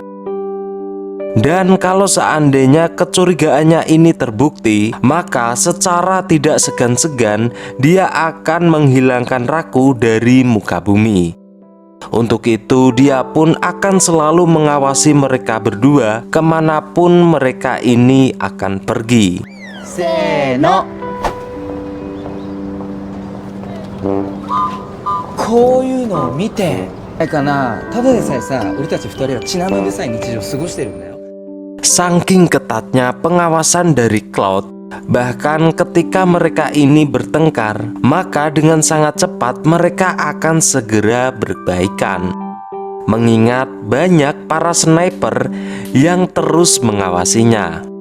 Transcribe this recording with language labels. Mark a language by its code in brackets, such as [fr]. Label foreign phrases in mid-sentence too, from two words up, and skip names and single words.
[id] Dan kalau seandainya kecurigaannya ini terbukti, maka secara tidak segan-segan dia akan menghilangkan Raku dari muka bumi. Untuk itu dia pun akan selalu mengawasi mereka berdua kemanapun mereka ini akan pergi. Seno. [ja] こういうのを見てないかな。ただでさえさ、俺たち二人は血生臭い日常を過ごしてるんだよ。 [id] Saking ketatnya pengawasan dari Cloud, bahkan ketika mereka ini bertengkar, maka dengan sangat cepat mereka akan segera berbaikan. mengingat banyak para sniper yang terus mengawasinya.